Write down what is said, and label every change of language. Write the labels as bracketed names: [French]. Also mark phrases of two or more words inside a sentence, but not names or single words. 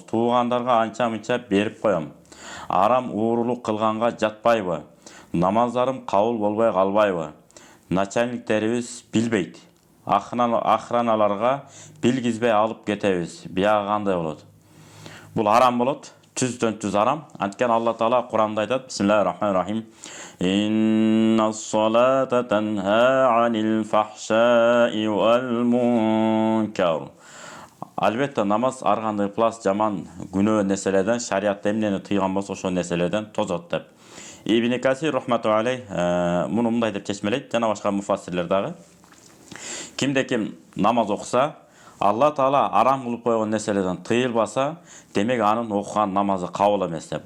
[Kyrgyz] Туугандарга анча-мынча берип коем. Арам уурулук кылганга жатпайбы? Намаздарым кабыл болбой калбайбы? Начальниктерибиз билбейт. Охраналарга билгизбей алып кетебиз. Биягы кандай болот? Бул арам болот. Түздөн-түз арам. Анткени Алла Таала Куранда айтат: [Arabic] بسم الله الرحمن الرحيم. إن الصلاة تنهى عن الفحشاء والمنكر. [Kyrgyz] Албетте намаз ар кандай плас жаман күнөө нерселерден, шариатта эмнени тыйган болсо ошол нерселерден тозот деп. Ибн Касир [Arabic] رحمة عليه [Kyrgyz] муну мындай деп чечмелейт, жана башка муфассирлер дагы. Кимде ким намаз окуса, Алла Таала арам кылып койгон нерселерден тыйылбаса, демек анын окуган намазы кабыл эмес деп.